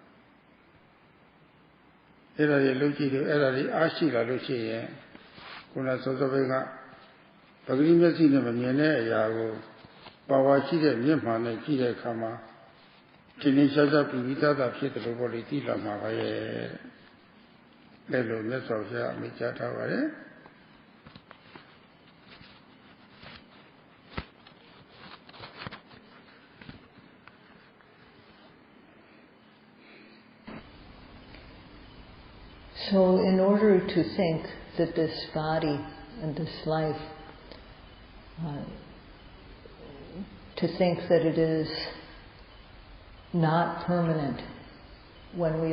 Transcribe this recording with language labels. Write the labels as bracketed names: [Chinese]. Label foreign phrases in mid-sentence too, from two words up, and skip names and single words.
[Burmese] အဲ့ဒါတွေလုပ်ကြည့်တယ်အဲ့ဒါတွေအားရှိလာလို့ရှိရင်ခုနစောစောဘက်ကပဂတိမျက်စိနဲ့မမြင်တဲ့အရာကိုပါဝါရှိတဲ့မျက်မှန်နဲ့ကြည့်တဲ့အခါမှာဒီနေ့ရှားရှားပြီးပြီးသားဖြစ်တယ်လို့ပေါ့လေသိလာမှာပါရဲ့အဲ့လိုမြတ်စွာဘုရားအမိန့်ကြားထားပါတယ် [English] So in order to think that this body and this life, to think that it is not permanent when we